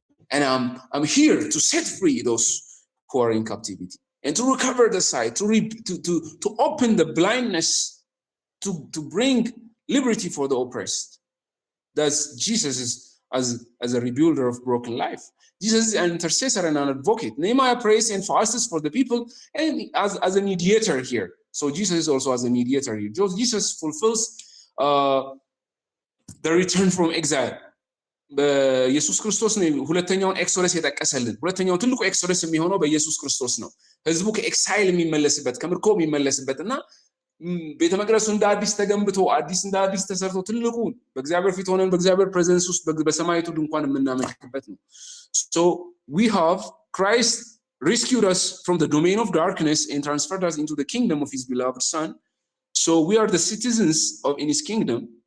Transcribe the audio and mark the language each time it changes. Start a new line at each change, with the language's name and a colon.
English: And I'm here to set free those who are in captivity, and to recover the sight, to open the blindness, to bring liberty for the oppressed. That's Jesus is as a rebuilder of broken life. Jesus is an intercessor and an advocate. Nehemiah prays and fasts for the people, and as a mediator here. So Jesus is also as a mediator here. Jesus fulfills the return from exile.
Amharic: በኢየሱስ ክርስቶስ ነው ሁለተኛውን ኤክሶደስ የጠቀሰልን። ሁለተኛው ትልቁ ኤክሶደስ የሚሆነው በኢየሱስ ክርስቶስ ነው። ህዝቡ ከኤክሳይል የሚመለስበት ከምርኮ የሚመለስበትና ቤተ መቅደሱ እንደ አዲስ ተገንብቶ እንደ አዲስ ተሰርቶ ትልቁ በእግዚአብሔር ፊት ሆነን በእግዚአብሔር ፕሬዘንስ ውስጥ በሰማያዊቱ ድንኳን የምናመልክበት ነው።
English: So we have Christ rescued us from the domain of darkness and transferred us into the kingdom of his beloved son. So we are the citizens in his kingdom.